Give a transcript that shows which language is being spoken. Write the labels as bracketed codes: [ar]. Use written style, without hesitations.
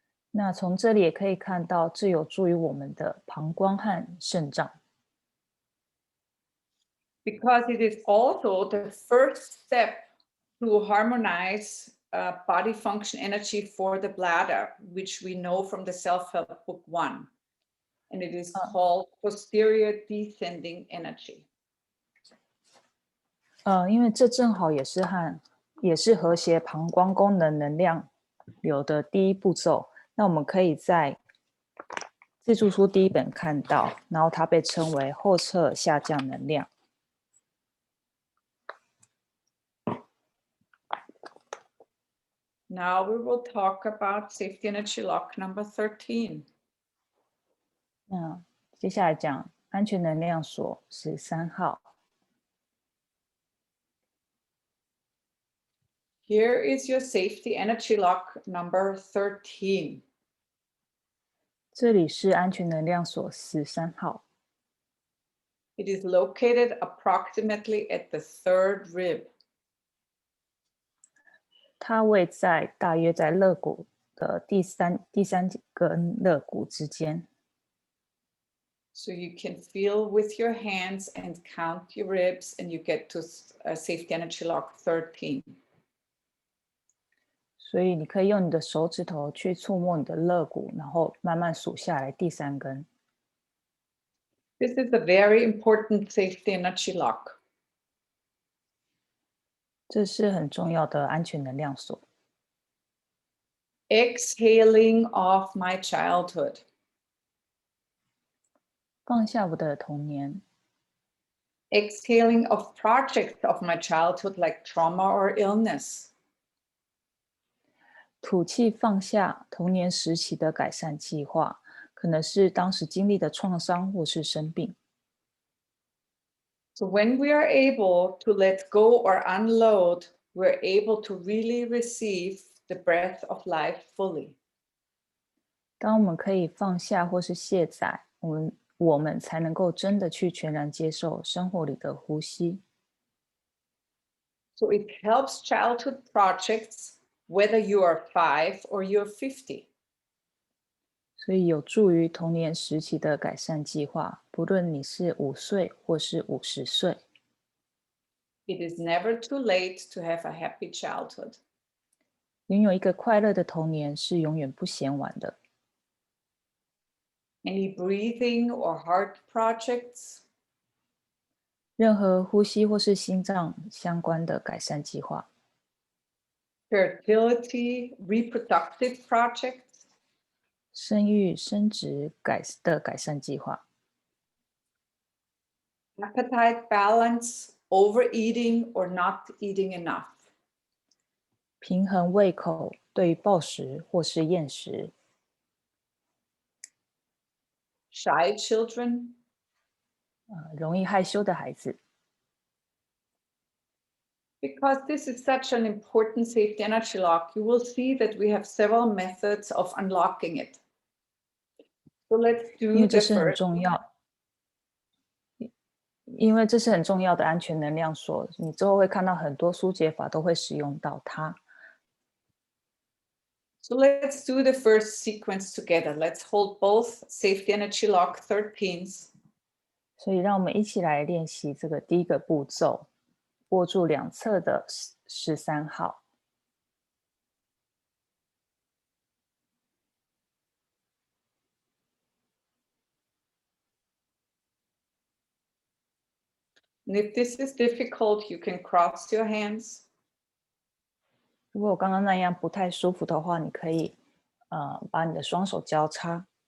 [zh] 那从这里也可以看到，这有助于我们的膀胱和肾脏。 [en] Because it is also the first step to harmonize body function energy for the bladder, which we know from the self-help book 1. And it is called posterior descending energy. [zh] 因为这正好也是和谐膀胱功能能量流的第一步骤。那我们可以在自助书第1本看到，然后它被称为后侧下降能量。 [en] Now we will talk about safety energy lock number 13. [zh] 那接下来讲安全能量锁13号。 [en] Here is your safety energy lock number 13. [zh] 这里是安全能量锁13号。 [en] It is located approximately at the 3rd rib. [zh] 它位在大约在肋骨的第三根肋骨之间。 [en] So you can feel with your hands and count your ribs, and you get to safety energy lock 13. [zh] 所以你可以用你的手指头去触摸你的肋骨，然后慢慢数下来第3根。 [en] This is a very important safety energy lock. [zh] 这是很重要的安全能量锁。 [en] Exhaling off my childhood. [zh] 放下我的童年。 [en] Exhaling of projects of my childhood like trauma or illness. [zh] 吐气放下童年时期的改善计划，可能是当时经历的创伤或是生病。 [en] So when we are able to let go or unload, we're able to really receive the breath of life fully. [zh] 当我们可以放下或是卸载，我们才能够真的去全然接受生活里的呼吸。 [en] So it helps childhood projects, whether you are 5 or you're 50. [zh] 所以有助于童年时期的改善计划，不论你是5岁或是50岁。 [en] It is never too late to have a happy childhood. [zh] 拥有一个快乐的童年是永远不嫌晚的。 [en] Any breathing or heart projects, [zh] 任何呼吸或是心脏相关的改善计划， [en] fertility, reproductive projects, [zh] 生育、生殖的改善计划， [en] appetite balance, overeating or not eating enough, [zh] 平衡胃口，对于暴食或是厌食， [en] shy children, [zh] 容易害羞的孩子。 [en] Because this is such an important safety energy lock, you will see that we have several methods of unlocking it. So let's [zh] 因 [en] do [zh] 为这 [en] the [zh] 是很 [en] first. [zh] 重要，因为这是很重要的安全能量锁。你之后会看到很多疏解法都会使用到它。 [en] So let's do the first sequence together. Let's hold both safety energy lock 13s. [zh] 所以让我们一起来练习这个第一个步骤，握住两侧的13号。 [en] And if this is difficult, you can cross your hands. [zh] 如果我刚刚那样不太舒服的话，你可以把你的双手交叉。